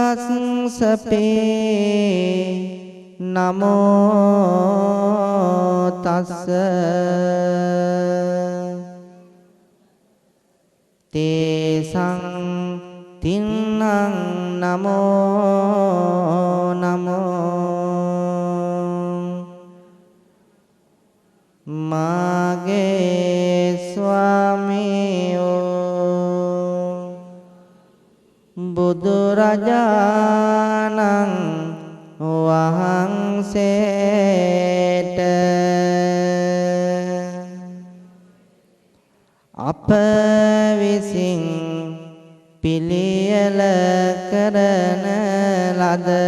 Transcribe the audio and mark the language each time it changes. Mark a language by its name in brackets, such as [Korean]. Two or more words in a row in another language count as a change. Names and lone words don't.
[Pali] සංඝස්ස පේ නමෝ තස්ස තේසං තින්නං නමෝ [Sinhala] නමෝ මාගේ ස්වාමියෝ බුදුරජාණන් වහන්සේට අප විසින් පිළියෙල කරන ලද